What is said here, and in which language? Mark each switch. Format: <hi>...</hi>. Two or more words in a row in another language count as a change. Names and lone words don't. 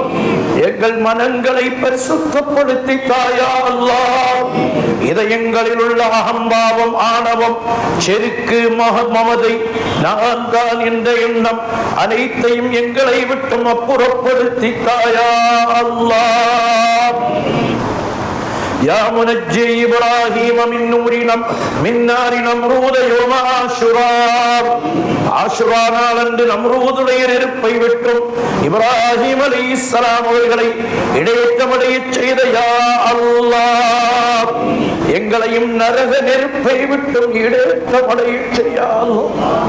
<ta>எங்கள் மனங்களை பரிசுத்தப்படுத்தி தாயா அல்லாஹ். இதயங்களில் உள்ள அகம்பாவம், ஆணவம், செருக்கு, மமதை, நான் தான் என்ற எண்ணம் அனைத்தையும் எங்களை விட்டு அப்புறப்படுத்தி தாயா அல்லாஹ்.</ta> <ar>يا منجي إبراهيم من نار نمرود يوم عاشوراء</ar> <ta>ஆஷுரா நாளன்று நம்ரூதுடைய நெருப்பை விட்டும் இப்ராஹிம் அலைஹிஸ்ஸலாம் அவர்களை இடையற்றமடையச் செய்த</ta> <ar>يا الله</ar> <ta>எங்களையும் நரக நெருப்பை விட்டும் இடையற்றமடையச் செய்ய அல்லாஹ்.</ta>